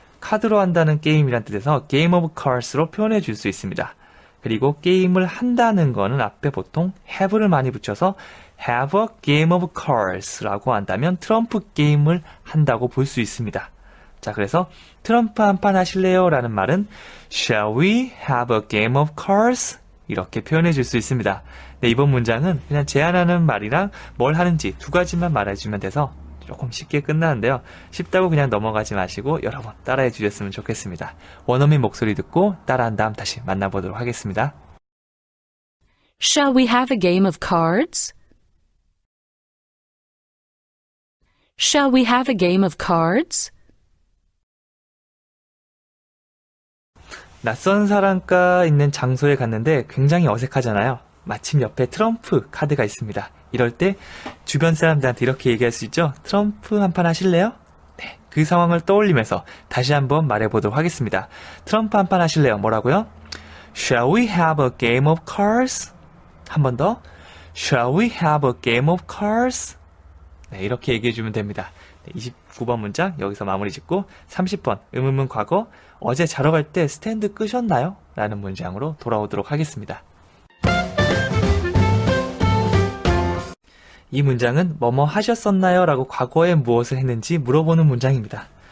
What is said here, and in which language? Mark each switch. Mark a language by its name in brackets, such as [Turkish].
[Korean] 카드로 한다는 게임이란 뜻에서 [English] game of cards [Korean] 로 표현해 줄 수 있습니다. 그리고 게임을 한다는 거는 앞에 보통 have를 많이 붙여서 [English] have a game of cards [Korean] 라고 한다면 트럼프 게임을 한다고 볼 수 있습니다. 자, 그래서 트럼프 한판 하실래요? 라는 말은 [English] Shall we have a game of cards? [Korean] 이렇게 표현해 줄 수 있습니다. 네, 이번 문장은 그냥 제안하는 말이랑 뭘 하는지 두 가지만 말해주면 돼서 조금 쉽게 끝나는데요. 쉽다고 그냥 넘어가지 마시고 여러 번 따라해 주셨으면 좋겠습니다. 원어민 목소리 듣고 따라한 다음 다시 만나보도록 하겠습니다. [English] Shall we have a game of cards? Shall we have a game of cards? [Korean] 낯선 사람과 있는 장소에 갔는데 굉장히 어색하잖아요. 마침 옆에 트럼프 카드가 있습니다. 이럴 때 주변 사람들한테 이렇게 얘기할 수 있죠. 트럼프 한판 하실래요? 네, 그 상황을 떠올리면서 다시 한번 말해보도록 하겠습니다. 트럼프 한판 하실래요? 뭐라고요? [English] Shall we have a game of cards? [Korean] 한 번 더. [English] Shall we have a game of cards? [Korean] 네, 이렇게 얘기해주면 됩니다. 네, 29번 문장 여기서 마무리 짓고 30번 의문문 과거 어제 자러 갈 때 스탠드 끄셨나요? 라는 문장으로 돌아오도록 하겠습니다. 이 문장은 뭐뭐 하셨었나요? 라고 과거에 무엇을 했는지 물어보는 문장입니다.